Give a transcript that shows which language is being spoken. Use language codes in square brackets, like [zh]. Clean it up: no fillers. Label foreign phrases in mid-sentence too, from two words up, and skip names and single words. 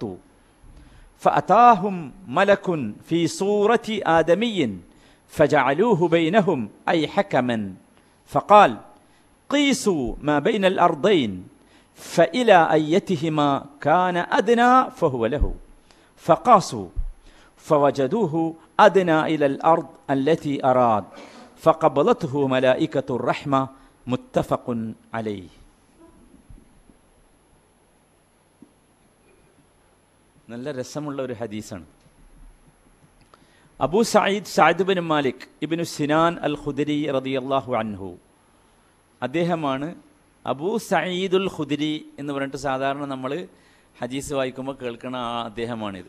[ar] فأتاهم ملك في صورة آدمي فجعلوه بينهم أي حكما فقال قيسوا ما بين الأرضين فإلى أيتهما كان أدنى فهو له. فقاسوا فوجدوه أدنى إلى الأرض التي أراد فقبضته ملائكة الرحمة. متفق عليه. [ml] നല്ല രസമുള്ള ഒരു ഹദീസാണ്. അബൂ സഅദ് ബിൻ മാലിക് ഇബ്നു സിനാൻ അൽ ഖുദരി [ar] رضي الله عنه, [ml] അദ്ദേഹമാണ് അബൂ സഈദുൽ ഖുദരി എന്ന് പറഞ്ഞിട്ട് സാധാരണ നമ്മൾ ഹദീസ് വായിക്കുമ്പോൾ കേൾക്കുന്ന അദ്ദേഹമാണിത്.